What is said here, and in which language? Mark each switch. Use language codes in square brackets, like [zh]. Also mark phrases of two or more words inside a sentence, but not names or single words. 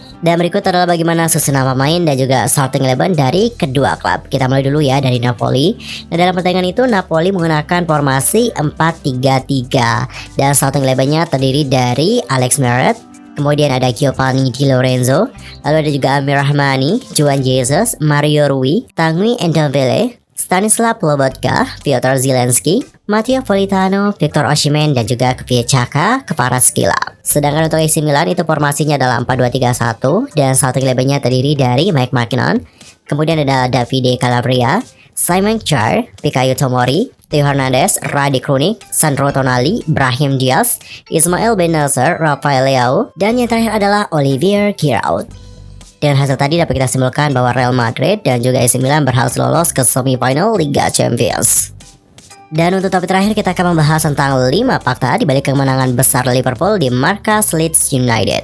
[id] Dan berikut adalah bagaimana susunan pemain dan juga starting 11 dari kedua klub. Kita mulai dulu ya dari Napoli. Nah, dalam pertandingan itu Napoli menggunakan formasi 4-3-3 dan starting 11-nya terdiri dari Alex Meret, kemudian ada Giovanni Di Lorenzo, lalu ada juga Amir Rahmani, Juan Jesus, Mario Rui, Tanguy Ndombele, Stanislav Lobotka, Piotr Zielinski, Matteo Politano, Victor Osimhen, dan juga Kvaratskhelia Kvaratskhelia. Sedangkan untuk AC Milan itu formasinya adalah 4-2-3-1 dan starting 11-nya terdiri dari Mike Maignan, kemudian ada Davide Calabria, Simon Kjaer, Fikayo Tomori, Theo Hernandez, Rade Krunic, Sandro Tonali, Brahim Diaz, Ismail Bennacer, Rafael Leao, dan yang terakhir adalah Olivier Giroud. Dan hasil tadi dapat kita simpulkan bahwa Real Madrid dan juga AC Milan berhasil lolos ke semifinal Liga Champions. Dan untuk topik terakhir kita akan membahas tentang 5 fakta di balik kemenangan besar Liverpool di markas Leeds United.